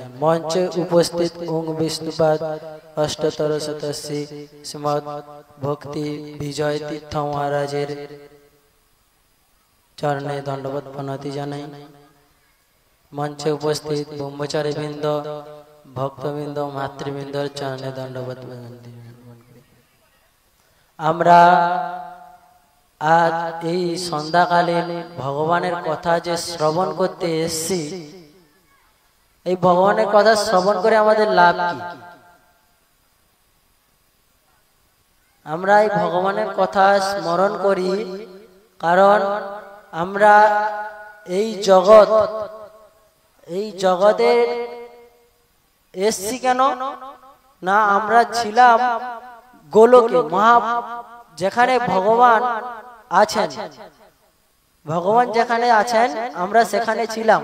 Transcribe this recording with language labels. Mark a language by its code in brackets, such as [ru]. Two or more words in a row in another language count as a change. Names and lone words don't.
[bn] মঞ্চে উপস্থিত ওঁ বিষ্ণুপাদ অষ্টোত্তর শতশ্রী শ্রীমদ্ ভক্তি বিজয় তীর্থ মহারাজের চরণে দণ্ডবত প্রণতি জানাই। মঞ্চে উপস্থিত ব্রহ্মচারী বৃন্দ ভক্তবৃন্দ মাতৃবৃন্দের চরণে দণ্ডবত প্রণতি। আমরা আজ এই সন্ধ্যাকালীন ভগবানের কথা যে শ্রবণ করতে এসেছি, এই ভগবানের কথা শ্রবণ করে আমাদের লাভ কি? আমরা এই ভগবানের কথা স্মরণ করি কারণ আমরা এই জগতে এসেছি কেন না, আমরা ছিলাম গোলকে মহা যেখানে ভগবান আছেন, ভগবান যেখানে আছেন আমরা সেখানে ছিলাম।